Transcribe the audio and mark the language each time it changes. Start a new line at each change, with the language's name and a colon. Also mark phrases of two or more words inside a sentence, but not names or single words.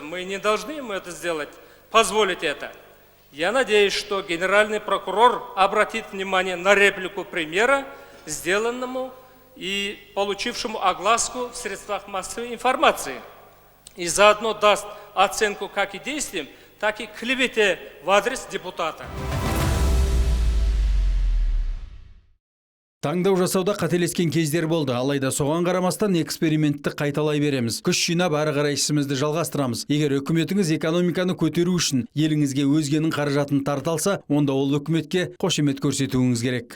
Russian: Мы не должны ему это сделать, позволить это. Я надеюсь, что генеральный прокурор обратит внимание на реплику премьера, сделанному и получившему огласку в средствах массовой информации. И заодно даст оценку как и действиям, так и клевете в адрес депутата.
Kazakh: Таңдау жасауда қателескен кездер болды, алайда соған қарамастан экспериментті қайталай береміз. Күш жинап ары қарай ісімізді жалғастырамыз. Егер үкіметіңіз экономиканы көтеру үшін еліңізге өзгенің қаражатын тарталса, онда ол үкіметке қошемет көрсетуіңіз керек.